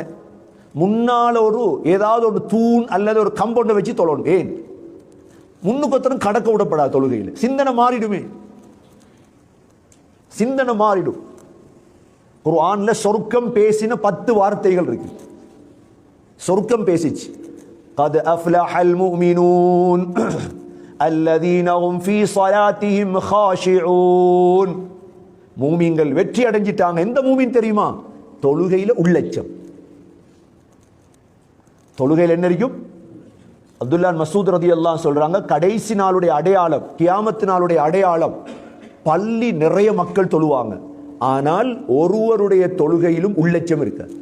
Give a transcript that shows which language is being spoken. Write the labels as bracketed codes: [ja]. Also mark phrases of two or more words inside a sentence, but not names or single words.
[ta] முன்னால ஒரு ஏதாவது ஒரு தூண் அல்லது ஒரு கம்பவுண்டை வச்சு தொழணும். ஏன்? முன்னுக்கு கடக்க விடப்படாது தொழுகையில். சிந்தனை மாறிடுமே, சிந்தனை மாறிடும். குர்ஆன்ல சொர்க்கம் பேசின 10 வார்த்தைகள் இருக்கு. சொர்க்கம் பேசிச்சு, [ar] قد أفلح المؤمنون الذين هم في صلاتهم خاشعون. [ta] மூமின்கள் வெற்றி அடைஞ்சிட்டாங்க. எந்த மூமின் தெரியுமா? தொழுகையில உள்ளச்சம். தொழுகையில் என்ன இருக்கும்? அப்துல்லா மசூத் ரலியல்லாஹு சொல்றாங்க, கடைசி நாளுடைய அடையாளம், கியாமத் நாளுடைய அடையாளம், பள்ளி நிறைய மக்கள் தொழுவாங்க, ஆனால் ஒருவருடைய தொழுகையிலும் உள்ளச்சம் இருக்க.